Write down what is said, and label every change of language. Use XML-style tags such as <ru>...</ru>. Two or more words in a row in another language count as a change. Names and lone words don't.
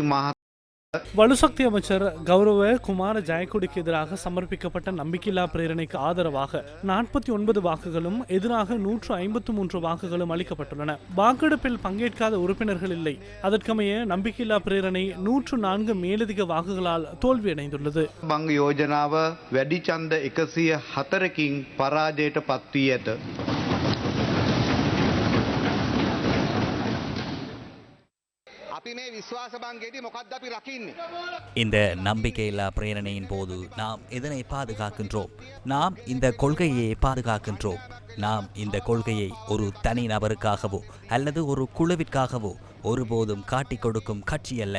<ta>வலுசக்தி அமைச்சர் கௌரவ குமார ஜெயக்கொடிக்கு எதிராக சமர்ப்பிக்கப்பட்ட நம்பிக்கையில்லா பிரேரணைக்கு ஆதரவாக 49 வாக்குகளும் எதிராக 153 வாக்குகளும் அளிக்கப்பட்டுள்ளன. வாக்கெடுப்பில் பங்கேற்காத உறுப்பினர்கள் இல்லை. அதற்கமைய நம்பிக்கையில்லா பிரேரணை 104 மேலதிக வாக்குகளால் தோல்வியடைந்துள்ளது.</ta> <si>பங்கு யோஜனாව වැඩි ඡන්ද 104කින් පරාජයට පත් වී ඇත.</si> <ta>இந்த நம்பிக்கையில்லா பிரேரணையின் போது நாம் எதனை பாதுகாக்கின்றோம்? நாம் இந்த கொள்கையை பாதுகாக்கின்றோம். நாம் இந்த கொள்கையை ஒரு தனி நபருக்காகவோ அல்லது ஒரு குழுவிற்காகவோ ஒருபோதும் காட்டிக் கொடுக்கும் கட்சி அல்ல.</ta>